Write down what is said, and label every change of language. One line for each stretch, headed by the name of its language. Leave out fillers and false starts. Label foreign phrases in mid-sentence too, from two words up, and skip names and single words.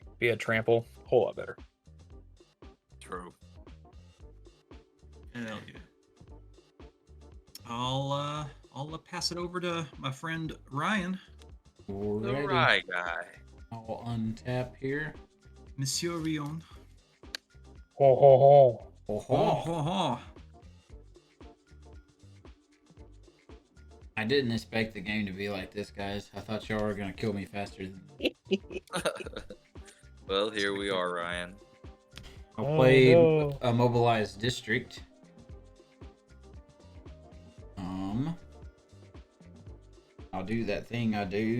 English: Be a trample, whole lot better. True. Hell yeah. I'll pass it over to my friend Ryan. Alrighty. Alright, guy. I'll untap here. Monsieur Rion. Ho ho ho. Oh, Ho ho ho. I didn't expect the game to be like this, guys. I thought y'all were gonna kill me faster than Well, here we are, Ryan. I'll Oh, play no. a mobilized district. I'll do that thing I do.